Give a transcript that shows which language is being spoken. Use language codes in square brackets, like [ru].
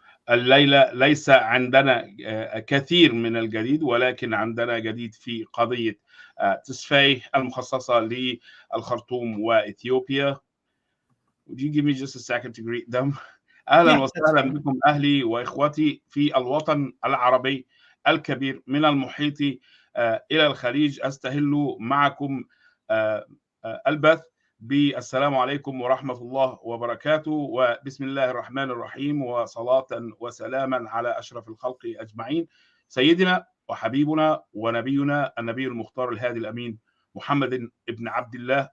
[ar] الليلة ليس عندنا كثير من الجديد، ولكن عندنا جديد في قضية تسفاي المخصصة للخرطوم وإثيوبيا. [en] Would you give me just a second to greet them? [ar] أهلا وسهلا بكم أهلي وإخوتي في الوطن العربي الكبير من المحيط إلى الخليج. أستهل معكم البث بالسلام عليكم ورحمة الله وبركاته، وبسم الله الرحمن الرحيم، وصلاة وسلاما على أشرف الخلق أجمعين، سيدنا وحبيبنا ونبينا النبي المختار الهادي الأمين محمد ابن عبد الله.